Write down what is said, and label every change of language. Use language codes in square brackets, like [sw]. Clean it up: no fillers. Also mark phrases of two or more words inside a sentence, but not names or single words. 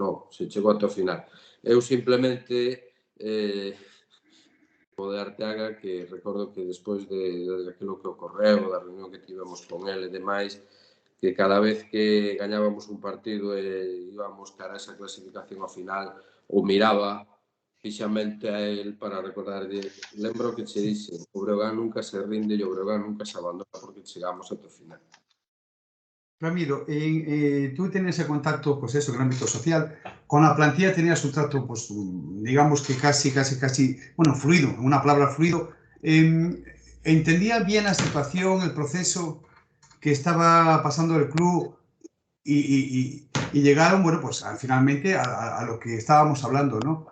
[gl] Non, se chegou ata o final. Eu simplemente o de Arteaga, que recordo que despois de aquilo que ocorreu, da reunión que tivemos con ele e demais, que cada vez que gañábamos un partido e íbamos cara a esa clasificación ao final, o miraba fixamente a él para recordarlle, lembro que che dixe, o Breogán nunca se rinde e o Breogán nunca se abandona porque chegamos ata o final. [es] Ramiro, tú tienes ese contacto, pues eso, en el ámbito social. Con la plantilla tenías un trato, pues digamos que casi, bueno, fluido, una palabra fluido. ¿Entendía bien la situación, el proceso que estaba pasando el club y llegaron, bueno, pues finalmente a lo que estábamos hablando, ¿no?